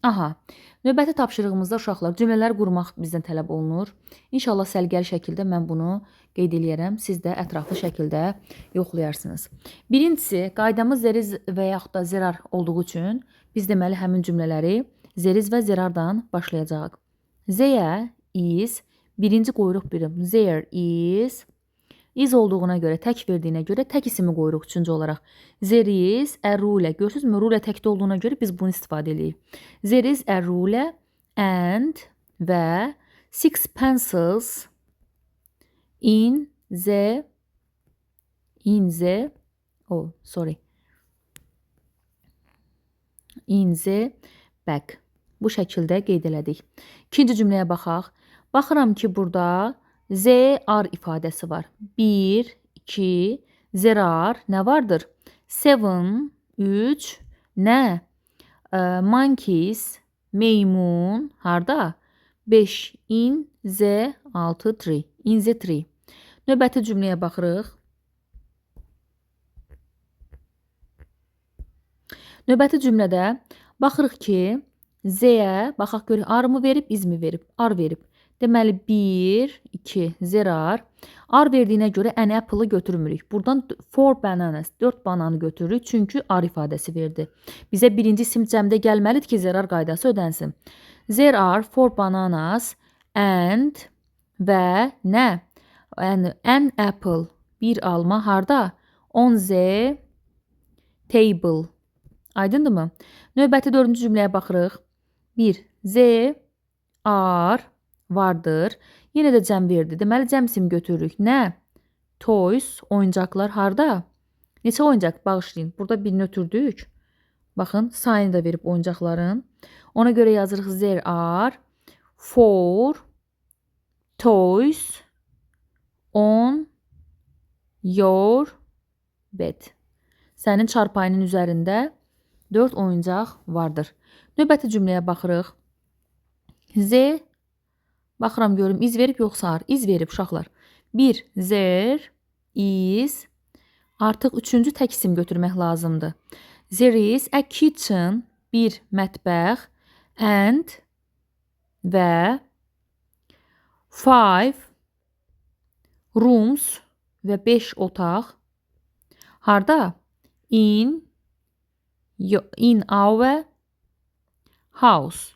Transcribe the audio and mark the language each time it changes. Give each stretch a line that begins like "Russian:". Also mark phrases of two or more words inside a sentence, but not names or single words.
Azerbaijani: Aha, növbəti tapşırığımızda uşaqlar cümlələr qurmaq bizdən tələb olunur. İnşallah səliqəli şəkildə mən bunu qeyd eləyərəm. Siz də ətraflı şəkildə yoxlayarsınız. Birincisi, qaydamız zeriz və yaxud da zərar olduğu üçün biz deməli həmin cümlələri zeriz və zərardan başlayacağıq.
English: There is,
Azerbaijani: birinci qoyuruq birim.
English: There is
Azerbaijani: olduğuna görə, tək verdiyinə görə tək ismi qoyuruq üçüncü olaraq.
English: There is a ruler.
Azerbaijani: Görürsünüzmü? Ruler təkdə olduğuna görə biz bunu istifadə edirik.
English: There is a ruler and və 6 pencils in the bag.
Azerbaijani: Bu şəkildə qeyd elədik. İkinci cümləyə baxaq. Baxıram ki, burada there ifadəsi var. 1, 2, there nə vardır? 7, 3, nə? Monkeys, meymun, harda? 5,
English: in the 6, 3. In the 3.
Azerbaijani: Növbəti cümləyə baxırıq. Növbəti cümlədə baxırıq ki, Z-yə, baxaq görək, arı mı verib, iz mi verib? Ar verib. Deməli, 1, 2, zerar. Ar verdiyinə görə
English: an apple-ı
Azerbaijani: götürmürük. Buradan 4 bananas, 4 bananı götürürük. Çünki ar ifadəsi verdi. Bizə birinci isim cəmdə gəlməlidir ki, zerar qaydası ödənsin.
English: There are 4 bananas and
Azerbaijani: və nə?
English: An apple,
Azerbaijani: bir alma harda?
English: On the table.
Azerbaijani: Aydındırmı? Növbəti dördüncü cümləyə baxırıq. 1.
English: There are vardır.
Azerbaijani: Yenə də cəm verdi. Deməli, cəm isim götürürük. Nə? Toys, oyuncaqlar harda? Neçə oyuncaq? Bağışlayın. Burada birini ötürdük. Baxın, sayını da verib oyuncaqların. Ona görə yazırıq
English: there are 4 toys on your bed.
Azerbaijani: Sənin çarpayının üzərində 4 oyuncaq vardır. Növbəti cümləyə baxırıq. Z, baxıram görüm, iz verib yoxsa ar? İz verib uşaqlar. 1.
English: There is.
Azerbaijani: Artıq üçüncü tək isim götürmək lazımdır.
English: There is a kitchen.
Azerbaijani: Bir mətbəx. And və 5 rooms və 5 otaq. Harda?
English: In our house.